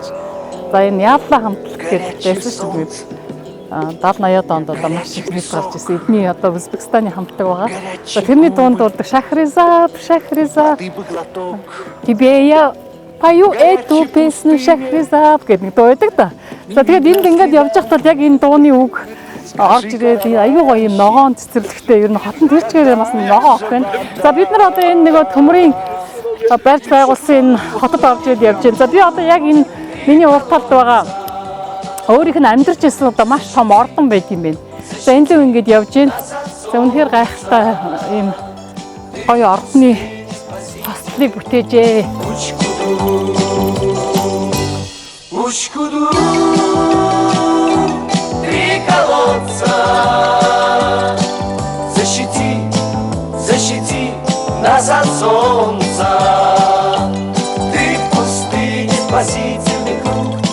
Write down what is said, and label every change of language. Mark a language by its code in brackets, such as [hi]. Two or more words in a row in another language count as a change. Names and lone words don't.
[mn] За энэ Япла хамтлаг гэдэг байсан шүү дээ. 70-80-аад онд одоо маш их нийт гарч ирсэн. Эдний одоо Узбекистаны хамтлаг байгаа. За тэрний дунд бол Шахризад тебе я пою эту песню Шахризад гэдэг нэг дуу байдаг да. За тэгээд энд ингээд явж байхдаа яг энэ дууны үг орж ирээд аюу гоё юм ногоон цэцэрлэгтэй ер нь хотон тэр чигээр бас ногоон ох байна. За бид нар одоо энэ нөгөө төмрийн барьж байгуулсан энэ хотод орж ирээд явж байна. За би одоо яг энэ миний урд талд байгаа өөрийнх нь амьдарч ирсэн одоо маш том ордон байт юм байна. За энэ л ингэж явж байна. За үнэхээр гайхалтай ийм гоё ордны хостлыг бүтээжээ. [ru] Защити нас от солнца. Ты в пустыне спасительный круг.